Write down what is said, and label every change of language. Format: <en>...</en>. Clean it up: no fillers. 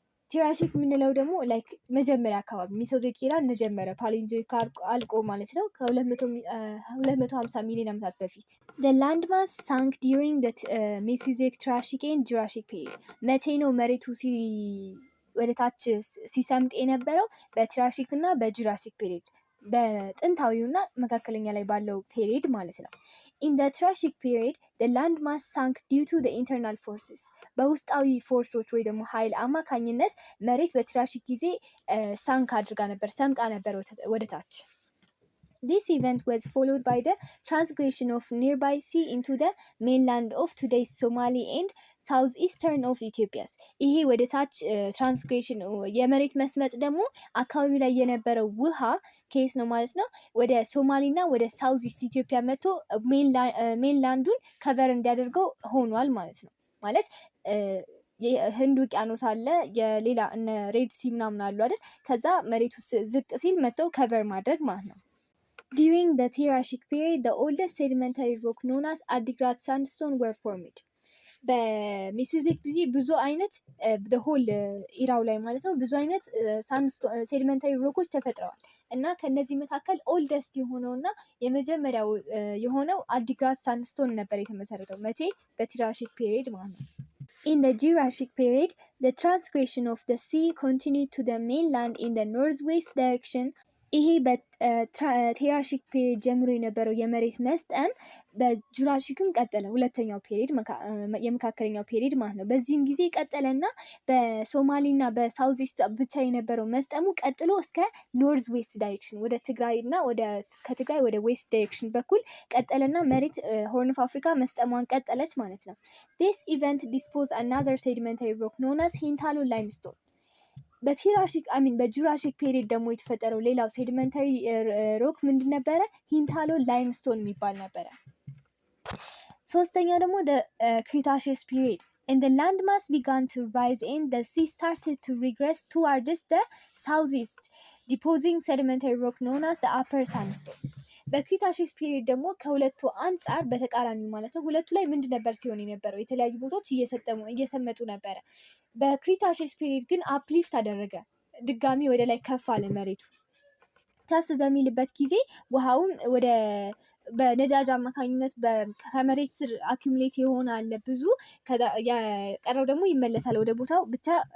<am>ቲራሺክ የምንለው ደግሞ ላይክ መጀመሪያ አካባቢ ሜሶዞይክ ኢራ መጀመሪያ ፓሊንዞይክ አልቆ ማለት ነው ከ250 ሚሊዮን ዓመታት በፊት።</am> <en>The landmass sank during the Mesozoic, Triassic and Jurassic period.</en> <am>መቼ ነው መሬቱ ወደ ታች ሲሰምጥ የነበረው? በትራሺክ እና በጁራሲክ ፔሪድ፣ በጥንታዊውና መካከለኛ ላይ ባለው ፔሪድ ማለት ነው።</am> <en>In the Triassic period, the land mass sank due to the internal forces.</en> <am>በውስጣዊ ፎርሶች ወይ ደግሞ ኃይል አማካኝነት መሬት በትራሺክ ጊዜ ሳንክ አድርጋ ነበር፣ ሰምጣ ነበር ወደ ታች።</am> <en>This event was followed by the transgression of nearby sea into the mainland of today's Somali and southeastern of Ethiopia.</en> <am>ይሄ ወደ ታች ትራንስግሬሽን የመሬት መስመጥ ደግሞ አካባቢው ላይ የነበረው ውሃ ኬስ ነው ማለት ነው ወደ ሶማሊና ወደ ሳውዝ ኢስት ኢትዮጵያ መጥቶ ሜንላንዱን ከቨር እንዲያደርገው ሆኗል ማለት ነው። ማለት ህንድ ውቅያኖስ አለ፣ የሌላ እነ ሬድ ሲ ምናምን አሉ አይደል? ከዛ መሬቱ ዝቅ ሲል መጥተው ከቨር ማድረግ ማለት ነው።</am> <en>During the Triassic period, the oldest sedimentary rock known as Adigrat sandstone were formed.</en> <am>በሜሶዞይክ ጊዜ ብዙ አይነት በሆል ኢራው ላይ ማለት ነው ብዙ አይነት ሴዲመንታሪ ሮኮች ተፈጥረዋል እና ከነዚህ መካከል ኦልደስት የሆነውና የመጀመሪያው የሆነው አዲግራት ሳንድስቶን ነበር የተመሰረተው። መቼ? በትራሺክ ፔሪድ ማለት ነው።</am> <en>In the Jurassic period, the transgression of the sea continued to the mainland in the northwest direction.</en> <am>ይሄ በትራሺክ ፔሪድ ጀምሮ የነበረው የመሬት መስጠም በጁራሲክም ቀጠለ። ሁለተኛው ፔሪድ የመካከለኛው ፔሪድ ማለት ነው። በዚህም ጊዜ ቀጠለና በሶማሊና በሳውዝ ኢስት ብቻ የነበረው መስጠሙ ቀጥሎ እስከ ኖርዝ ዌስት ዳይሬክሽን ወደ ትግራይና ከትግራይ ወደ ዌስት ዳይሬክሽን በኩል ቀጠለና መሬት ሆርን ኦፍ አፍሪካ መስጠሟን ቀጠለች ማለት ነው።</am> <en>This event disposed another sedimentary rock known as</en> <am>ሂንታሎ ላይምስቶን። በጁራሲክ ፔሪድ ደግሞ የተፈጠረው ሌላው ሴዲመንታሪ ሮክ ምንድን ነበረ? ሂንታሎ ላይምስቶን የሚባል ነበረ። ሶስተኛው ደግሞ ክሪታሺየስ ፔሪድ</am> <en>and the landmass began to rise and the sea started to regress towards the southeast, depositing sedimentary rock known as the upper sandstone.</en> <am>በክሪታሺስ ፒሪየድ ደግሞ ከሁለቱ አንጻር በተቃራኒው ማለት ነው። ሁለቱ ላይ ምንድን ነበር ሲሆን የነበረው? የተለያዩ ቦታዎች እየሰመጡ ነበረ። በክሪታሺስ ፒሪየድ ግን አፕሊፍት አደረገ፣ ድጋሚ ወደ ላይ ከፍ አለ መሬቱ። ከፍ በሚልበት ጊዜ ውሃውን ወደ በነዳጅ አማካኝነት ከመሬት ስር አኪሙሌት የሆነ አለ ብዙ፣ የቀረው ደግሞ ይመለሳል ወደ ቦታው። ብቻ</am>